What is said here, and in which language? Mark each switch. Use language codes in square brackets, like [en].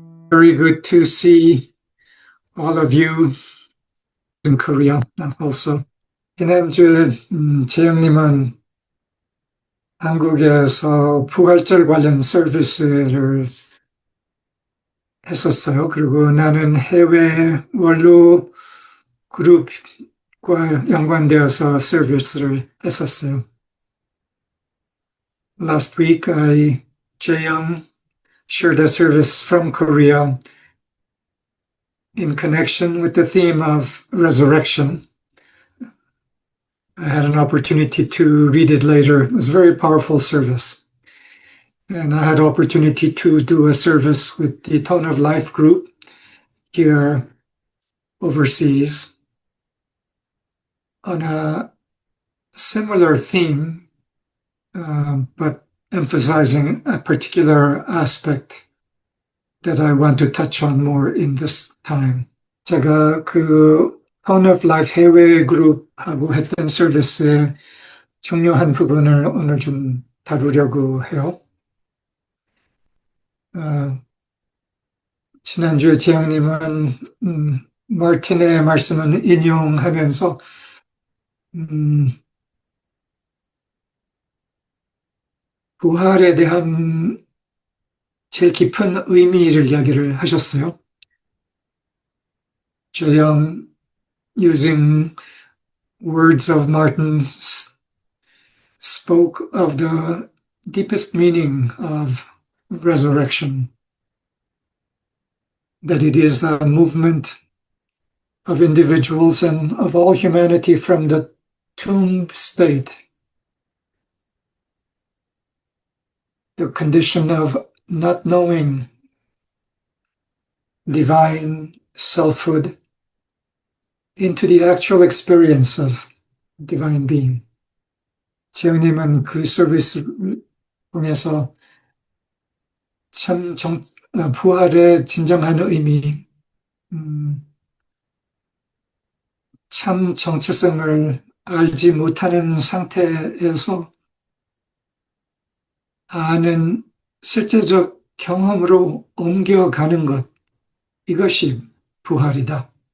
[en] very good to see all of you in Korea also. [ko] 지난주에 재영님은 한국에서 부활절 관련 서비스를 했었어요. 그리고 나는 해외 원로 그룹과 연관되어서 서비스를 했었어요. [en] Last week, Jaeyoung shared a service from Korea in connection with the theme of resurrection. I had an opportunity to read it later. It was a very powerful service. And I had opportunity to do a service with the Tone of Life group here overseas on a similar theme, but emphasizing a particular aspect that I want to touch on more in this time. [ko] 제가 그 Tone of Life 해외 그룹하고 했던 서비스의 중요한 부분을 오늘 좀 다루려고 해요. 지난주에 재영님은 마틴의 말씀을 인용하면서 부활에 대한 제일 깊은 의미를 이야기를 하셨어요. [en] Jaeyoung, using words of Martin, spoke of the deepest meaning of resurrection, that it is a movement of individuals and of all humanity from the tomb state, the condition of not knowing divine selfhood, into the actual experience of divine being. [ko] 재영님은 그 서비스를 통해서 참 부활의 진정한 의미, 참 정체성을 알지 못하는 상태에서 아는 실제적 경험으로 옮겨가는 것, 이것이 부활이다.